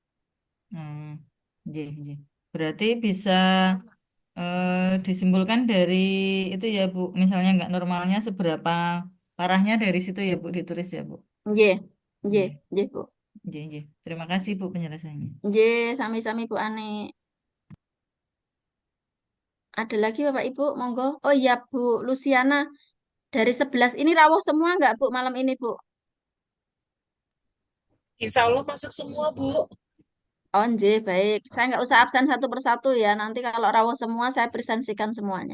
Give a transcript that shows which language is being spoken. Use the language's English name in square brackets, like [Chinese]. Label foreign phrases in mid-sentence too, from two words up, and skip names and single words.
[Indonesian] Iya, iya. Berarti bisa disimpulkan dari itu ya Bu. Misalnya nggak normalnya seberapa parahnya dari situ ya Bu ditulis ya Bu. [Javanese] Nggih, nggih, [Indonesian] Iya, nggih, Bu. iya, iya. Terima kasih Bu penjelasannya. [Javanese] Nggih, sami-sami Bu Ani. [Indonesian] Ada lagi Bapak Ibu, monggo. Oh iya Bu Luciana, dari 11 ini rawuh semua nggak Bu malam ini Bu? [Arabic] إن شاء الله [Indonesian] masuk semua, Bu. Oh nggih, baik. Saya nggak usah absen satu persatu ya. Nanti kalau rawuh semua saya presentasikan semuanya.